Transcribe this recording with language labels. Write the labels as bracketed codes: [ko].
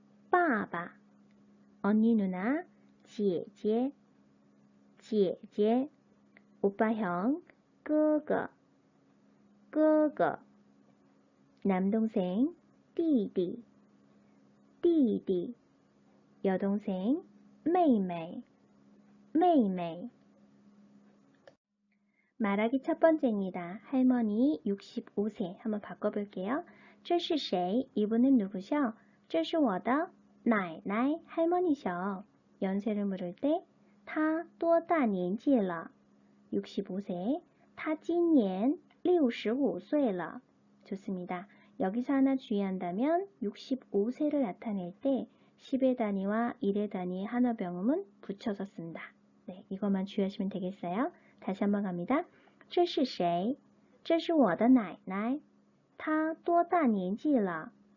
[ko] 爸爸 언니 누나 姐姐姐姐 오빠 형 哥哥哥哥 남동생 弟弟弟弟 여동생 妹妹妹妹 말하기 첫 번째입니다. 할머니 65세 한번 바꿔볼게요. [zh] 这是谁? [ko] 이분은 누구셔? [zh] 这是我的奶奶 [ko] 할머니셔. 연세를 물을 때 [zh] 他多大年纪了? 65세. 他今年65岁了. [ko] 좋습니다. 여기서 하나 주의한다면 65세를 나타낼 때 10의 단위와 1의 단위의 한어병음은 붙여서 쓴다. 네, 이것만 주의하시면 되겠어요. 다시 한번 갑니다. [zh] 这是谁? 这是我的奶奶她多大年纪了?